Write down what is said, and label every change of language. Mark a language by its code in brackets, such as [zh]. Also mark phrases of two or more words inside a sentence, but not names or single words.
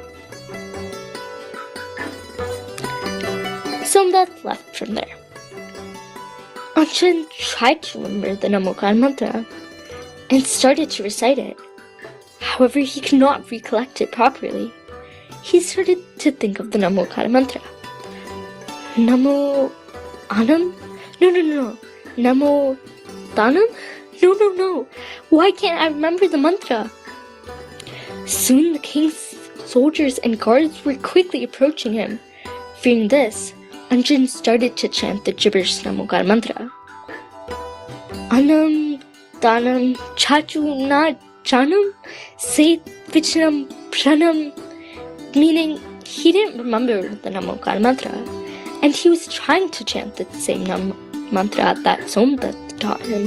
[en] Sumbat left from there. Anjan tried to remember the Namokar mantra and started to recite it. However, he could not recollect it properly. He started to think of the Namokar mantra. Namo Anam? No. Namo Danam? No. Why can't I remember the mantra? Soon the king's soldiers and guards were quickly approaching him. Fearing this, Anjan started to chant the gibberish Namokar mantra. Anam, Danam, Chachu, Na, Janam, Say, Vichanam, Pranam, meaning he didn't remember the Namokar mantra, and he was trying to chant the same mantra that Somdat taught him.